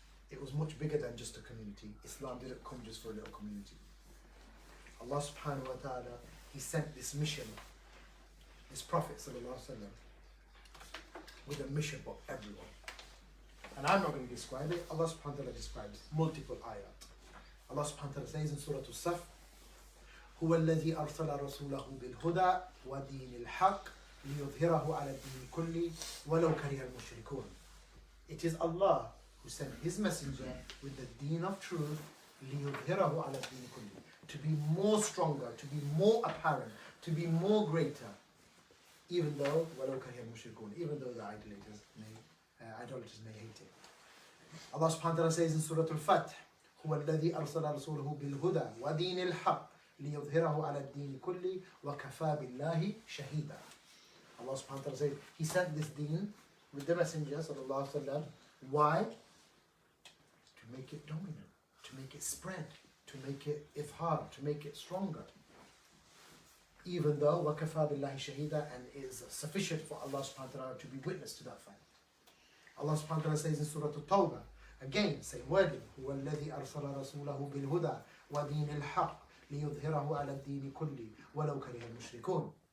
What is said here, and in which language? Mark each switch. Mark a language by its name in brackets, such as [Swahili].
[English] It was much bigger than just a community. Islam didn't come just for a little community. Allah subhanahu wa ta'ala, He sent this mission, His Prophet sallallahu alaihi wasallam, with a mission for everyone. And I'm not going to describe it. Allah subhanahu wa ta'ala describes multiple ayat. Allah subhanahu wa ta'ala says in Surah Al-Saf, [Arabic] هو الذي أرسل رسوله بالهدى ودين الحق ليظهره على الدين كله ولو كره المشركون. [English] It is Allah who sent His messenger with the deen of truth [Arabic] ليظهره على الدين كله, [English] to be more stronger, to be more apparent, to be more greater, even though [Arabic] ولو كره المشركون, [English] even though the idolaters may hate it. Allah subhanahu wa ta'ala says in Surah Al-Fath, [Arabic] هو الذي أرسل رسوله بالهدى ودين الحق ليظهره على الدين كله وكفى بالله شهيدا. [English] Allah subhanahu wa ta'ala says, He sent this deen with the messenger sallallahu alaihi wasallam. Why? To make it dominant, to make it spread, to make it ifhar, to make it stronger. Even though [Arabic] وكفى بالله شهيدا, [English] and it is sufficient for Allah subhanahu wa ta'ala to be witness to that fact. Allah subhanahu wa ta'ala says in Surah At-Tawbah, again, same wording, [Arabic] هو الذي أرسل رسوله بالهدى ودين الحق ليظهره على الدين كله ولو كره المشركون.